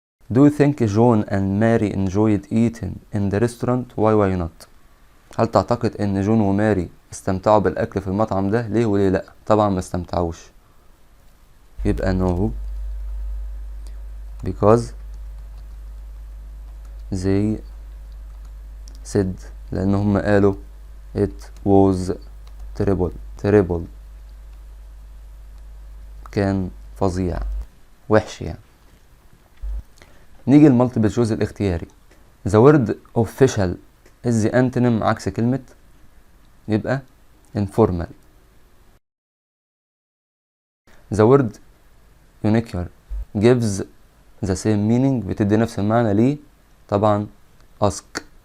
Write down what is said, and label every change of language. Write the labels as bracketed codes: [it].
[en] Do you think John and Mary enjoyed eating in the restaurant? Why not? [ar] هل تعتقد ان جون وماري استمتعوا بالاكل في المطعم ده ليه وليه لا. طبعا ما استمتعوش يبقى [en] no because they said [ar] لأنهم قالوا [en] it was terrible [ar] كان فظيع وحش يعني. نيجي المالتيبل تشويس الاختياري. [en] the word official is the antonym [ar] عكس كلمة، يبقى [en] informal. the word unique gives the same meaning [ar] بتدي نفس المعنى ليه، طبعا [en] ask.